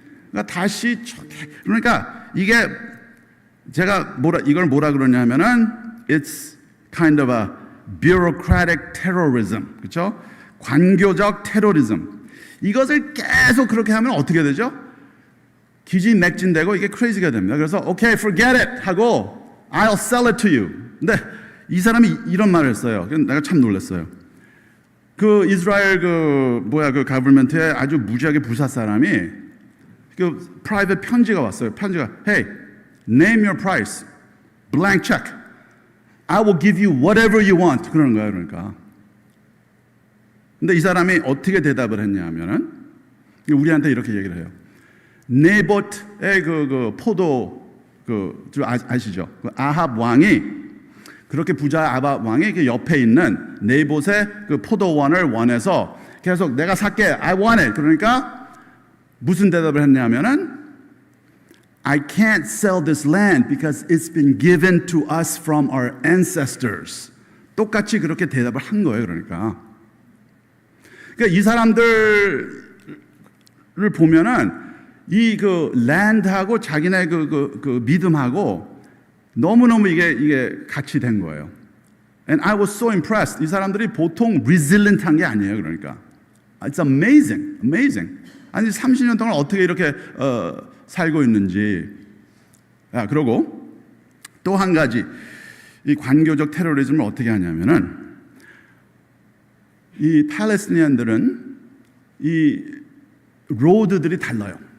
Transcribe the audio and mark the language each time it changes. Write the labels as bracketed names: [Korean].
[Korean] 그러니까 다시 그러니까 이게 제가 이걸 뭐라 그러냐면은 [English] it's kind of a bureaucratic terrorism. [Korean] 그렇죠? 관교적 테러리즘. 이것을 계속 그렇게 하면 어떻게 되죠? 기진맥진되고 이게 crazy가 됩니다. 그래서 [English] okay, forget it 하고 I'll sell it to you. [Korean] 근데 이 사람이 이런 말을 했어요. 내가 참 놀랐어요. 그 이스라엘 그 가버먼트에 아주 무지하게 부사 사람이 그 프라이빗 편지가 왔어요. 편지가 [English] Hey, name your price. Blank check. I will give you whatever you want. [Korean] 그러는 거예요. 그러니까. 근데 이 사람이 어떻게 대답을 했냐면은 우리한테 이렇게 얘기를 해요. 네봇의 그 포도 아시죠? 그 아합 왕이 그렇게 부자 아합 왕이 그 옆에 있는 네봇의 그 포도원을 원해서 계속 내가 살게 [English] I want it. [Korean] 그러니까 무슨 대답을 했냐면은 [English] I can't sell this land because it's been given to us from our ancestors. [Korean] 똑같이 그렇게 대답을 한 거예요. 그러니까 이 사람들을 보면은 이 그 랜드하고 자기네 그 믿음하고 너무너무 이게 같이 된 거예요. [English] And I was so impressed. [Korean] 이 사람들이 보통 [English] resilient한 게 아니에요. [Korean] 그러니까 [English] it's amazing, amazing. [Korean] 아니 30년 동안 어떻게 이렇게 살고 있는지. 그리고 또 한 가지 이 관교적 테러리즘을 어떻게 하냐면은 이 팔레스티니안들은 이 로드들이 달라요.